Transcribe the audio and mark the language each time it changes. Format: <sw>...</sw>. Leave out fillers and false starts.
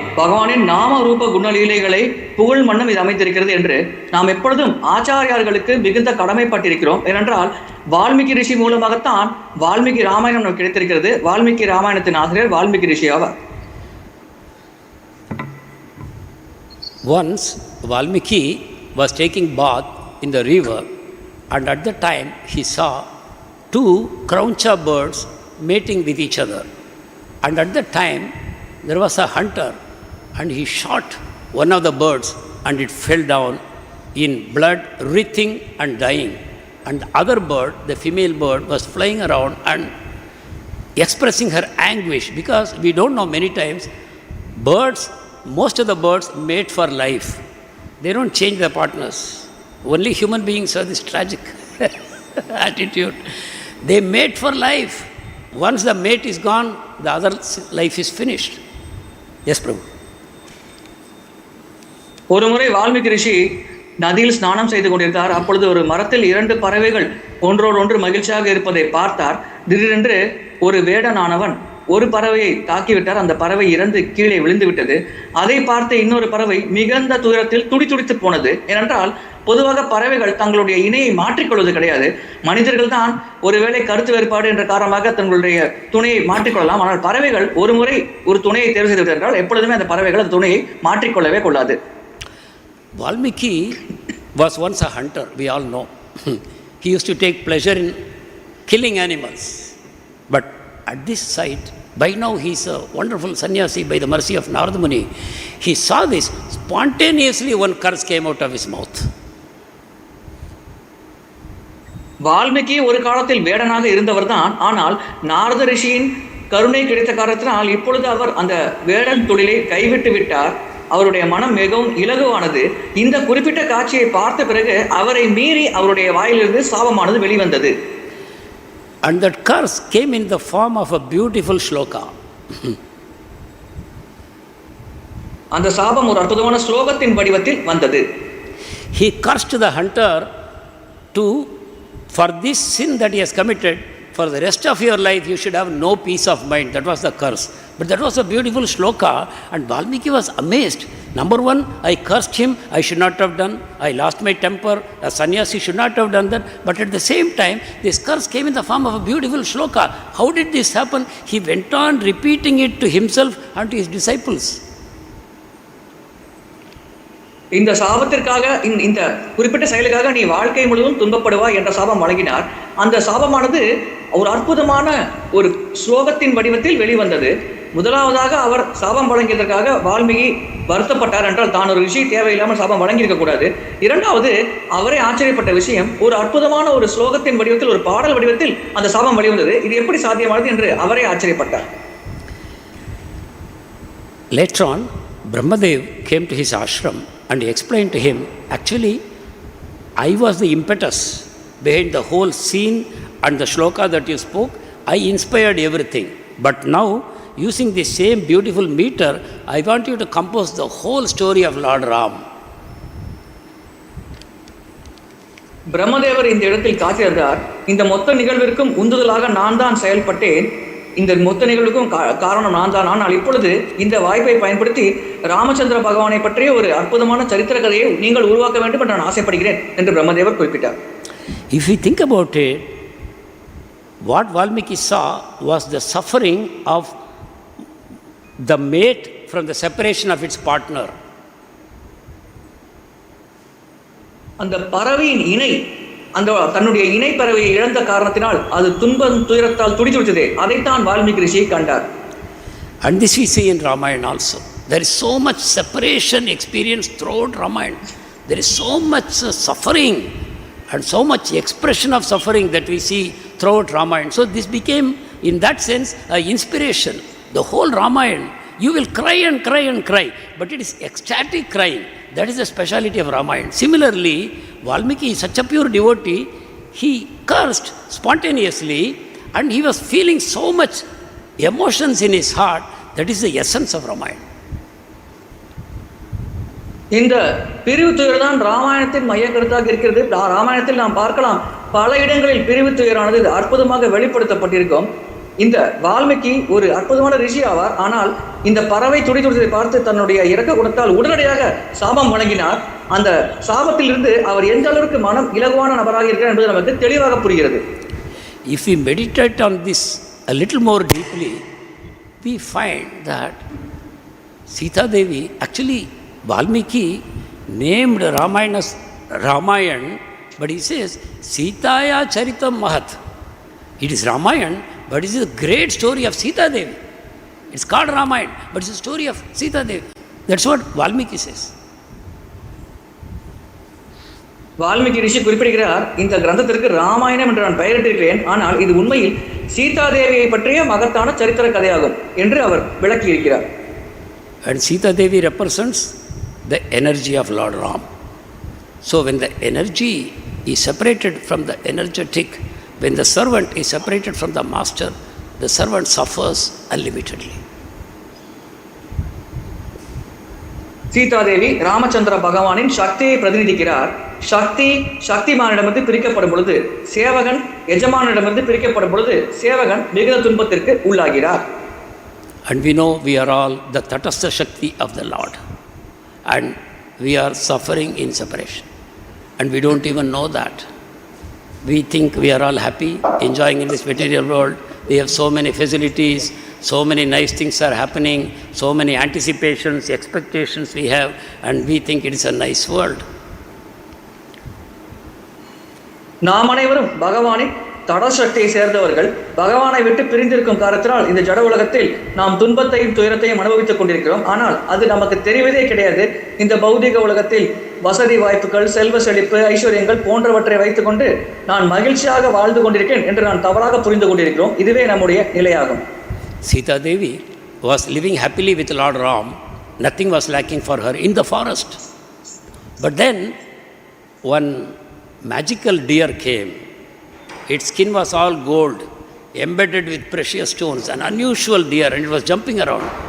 <ta>பகவானின் நாம ரூப குணலீலைகளை புகழ் மன்னம் இது அமைத்திருக்கிறது என்று நாம் எப்பொழுதும் ஆச்சாரியார்களுக்கு மிகுந்த கடமைப்பட்டிருக்கிறோம். ஏனென்றால் வால்மீகி ரிஷி மூலமாகத்தான் வால்மீகி ராமாயணம் நமக்கு கிடைத்திருக்கிறது. வால்மீகி ராமாயணத்தின் ஆசிரியர் வால்மீகி ரிஷி ஆவார்.</ta> <en>Once Valmiki was taking bath in the river, and at the time he saw two crauncha birds mating with each other, and at the time there was a hunter and he shot one of the birds and it fell down in blood, writhing and dying, and the other bird, the female bird, was flying around and expressing her anguish, because we don't know, many times birds, most of the birds mate for life. They don't change their partners. Only human beings have this tragic attitude. They mate for life. Once the mate is gone, the other life is finished. Yes, Prabhu.</en> <ta>ஒரு முறை வால்மீகி ரிஷி நதியில் ஸ்நானம் செய்து கொண்டிருந்தார். அப்பொழுது ஒரு மரத்தில் இரண்டு பறவைகள் ஒன்றோடு ஒன்று மகிழ்ச்சியாக இருப்பதை பார்த்தார். திடீரென்று ஒரு வேடனானவன் ஒரு பறவையை தாக்கிவிட்டார். அந்த பறவை இறந்து கீழே விழுந்து விட்டது. அதை பார்த்த இன்னொரு பறவை மிகுந்த துயரத்தில் துடித்து போனது. ஏனென்றால் பொதுவாக பறவைகள் தங்களுடைய இணையை மாற்றிக்கொள்வது கிடையாது. மனிதர்கள் தான் ஒருவேளை கருத்து வேறுபாடு என்ற காரணமாக தங்களுடைய துணையை மாற்றிக்கொள்ளலாம். ஆனால் பறவைகள் ஒரு முறை ஒரு துணையை தேர்வு செய்து விட்டார்கள், எப்பொழுதுமே அந்த பறவைகள் அந்த துணையை மாற்றிக்கொள்ளவே கொள்ளாது.</ta> <en>Valmiki was once a hunter, we all know. He used to take pleasure in killing animals. But at this site, by now he is a wonderful sannyasi by the mercy of Narada Muni. He saw this, spontaneously one curse came out of his mouth.</en> <ta>Valmiki ஒரு காலத்தில் வேடனாக இருந்தவர் தான். ஆனால் நாரத ரிஷியின் கருணை கிடைத்த காரணத்தினால் இப்பொழுது அவர் அந்த வேடன் தொழிலை கைவிட்டு விட்டார். அவருடைய மனம் மிகவும் இலகுவானது. இந்த குறிப்பிட்ட காட்சியை பார்த்த பிறகு அவரை மீறி அவருடைய வாயிலிருந்து சாபமானது வெளிவந்தது.</ta> <en>And that curse came in the form of a beautiful shloka.</en> <ta>அந்த சாபம் ஒரு அற்புதமான ஸ்லோகத்தின் வடிவத்தில் வந்தது.</ta> <en>He cursed the hunter to, for this sin that he has committed, for the rest of your life you should have no peace of mind. That was the curse. But that was a beautiful shloka, and Valmiki was amazed. Number one, I cursed him, I should not have done. I lost my temper, a sannyasi should not have done that. But at the same time, this curse came in the form of a beautiful shloka. How did this happen? He went on repeating it to himself and to his disciples.</en> <ta>இந்த சாபத்திற்காக இந்த குறிப்பிட்ட செயலுக்காக நீ வாழ்க்கை முழுவதும் துன்பப்படுவாய் என்ற சாபம் வழங்கினார். அந்த சாபமானது ஒரு அற்புதமான ஒரு ஸ்லோகத்தின் வடிவத்தில் வெளிவந்தது. முதலாவதாக அவர் சாபம் வழங்கியதற்காக வால்மீகி வருத்தப்பட்டார் என்றால் தான் ஒரு ரிஷி தேவையில்லாமல் சாபம் வழங்கியிருக்க கூடாது. இரண்டாவது, அவரே ஆச்சரியப்பட்ட விஷயம், ஒரு அற்புதமான ஒரு ஸ்லோகத்தின் வடிவத்தில், ஒரு பாடல் வடிவத்தில் அந்த சாபம் வெளிவந்தது. இது எப்படி சாத்தியமானது என்று அவரே ஆச்சரியப்பட்டார்.</ta> <en>Later on, Brahmadev came to his ashram and he explained to him, actually, I was the impetus behind the whole scene and the shloka that you spoke. I inspired everything. But now, using the same beautiful meter, I want you to compose the whole story of Lord Ram.</en> <ta>பிரம்மதேவர் இந்த இடத்தில் காத்திருந்தார். இந்த மொத்த நிகழ்விற்கும் உந்துதலாக நான் தான் செயல்பட்டேன். இந்த மொத்த நிகழ்வுக்கும் காரணம் நான் தான். ஆனால் இப்பொழுது இந்த வாய்ப்பை பயன்படுத்தி ராமச்சந்திர பகவானை பற்றிய ஒரு அற்புதமான சரித்திர கதையை நீங்கள் உருவாக்க வேண்டும் என்று நான் ஆசைப்படுகிறேன் என்று பிரம்மதேவர் குறிப்பிட்டார்.</ta> <en>If we think about it, what Valmiki saw was the suffering of the mate from the separation of its partner.</en> <ta>அந்த பறவையின் இணை, அந்த தன்னுடைய இணை பறவையை இழந்த காரணத்தினால் அது துயரத்தால் துடிதுடித்ததே, அதைத்தான் வால்மீகி ரிஷி கண்டார்.</ta> <en>And this we see in Ramayana also. There is so much separation experience throughout Ramayana. There is so much suffering and so much expression of suffering that we see throughout Ramayana. So this became, in that sense, an inspiration. The whole Ramayana, you will cry and cry and cry, but it is ecstatic crying. That is the speciality of Ramayana. Similarly, Valmiki is such a pure devotee, he cursed spontaneously and he was feeling so much emotions in his heart. That is the essence of Ramayana.</en> <ta>இந்த பிரிவு துயர் தான் ராமாயணத்தின் மைய கருத்தாக இருக்கிறது. ராமாயணத்தில் நாம் பார்க்கலாம், பல இடங்களில் பிரிவு துயரானது அற்புதமாக வெளிப்படுத்தப்பட்டிருக்கும். இந்த வால்மீகி ஒரு அற்புதமான ரிஷி ஆவார். ஆனால் இந்த பறவை துடிதுடித்ததை பார்த்து தன்னுடைய இரக்க குணத்தால் உடனடியாக சாபம் வழங்கினார். அந்த சாபத்திலிருந்து அவர் எந்த அளவுக்கு மனம் இலகுவான நபராக இருக்கிறார் என்பது நமக்கு தெளிவாக புரிகிறது.</ta> <en>If we meditate on this a little more deeply, we find that Sita Devi, actually Valmiki named Ramayana as Ramayana, but he says</en> <sa>Sitaya Charitam Mahat.</sa> <en>It is Ramayana, but it is a great story of Sita Devi. It's called Ramayana, but it's a story of Sita Devi. That's what Valmiki says.</en> <ta>Valmiki ரிஷி குறிப்பிடுகிறார், இந்த கிரந்தத்திற்கு ராமாயணம் என்று நான் பெயரிட்டிருக்கிறேன், ஆனால் இது உண்மையில் சீதா தேவியை பற்றிய மகத்தான சரித்திர கதையாகும் என்று அவர் விளக்கியிருக்கிறார்.</ta> <en>And Sita Devi represents the energy of Lord Ram. So when the energy is separated from the energetic, when the servant is separated from the master, the servant suffers unlimitedly.</en> <ta>Sita Devi Ramachandra பகவானின் சக்தியை பிரதிநிதிக்கிறார். சக்திமானிடமிருந்து பிரிக்கப்படும் பொழுது சேவகன் எஜமானிடமிருந்து பிரிக்கப்படும் பொழுது சேவகன் மிகுந்த துன்பத்திற்கு உள்ளாகிறார்.</ta> <en>And we know we are all the tatastha Shakti of the Lord. And we are suffering in separation. And we don't even know that. We think we are all happy, enjoying in this material world. We have so many facilities, so many nice things are happening, so many anticipations, expectations we have, and we think it is a nice world.</en> <ta>நாம் அனைவரும் பகவானின் தடசக்தியை சேர்ந்தவர்கள். பகவானை விட்டு பிரிந்திருக்கும் காரணத்தினால் இந்த ஜட உலகத்தில் நாம் துன்பத்தையும் துயரத்தையும் அனுபவித்துக் கொண்டிருக்கிறோம். ஆனால் அது நமக்கு தெரிவதே கிடையாது. இந்த பௌதிக உலகத்தில் வசதி வாய்ப்புகள், செல்வ செழிப்பு, ஐஸ்வர்யங்கள் போன்றவற்றை வைத்துக்கொண்டு நான் மகிழ்ச்சியாக வாழ்ந்து கொண்டிருக்கேன் என்று நான் தவறாக புரிந்து கொண்டிருக்கிறோம். இதுவே நம்முடைய நிலையாகும்.</ta> <en>Sita Devi was living happily with Lord Ram. Nothing was lacking for her in the forest. But then one magical deer came. Its skin was all gold, embedded with precious stones, an unusual deer, and it was jumping around.</en>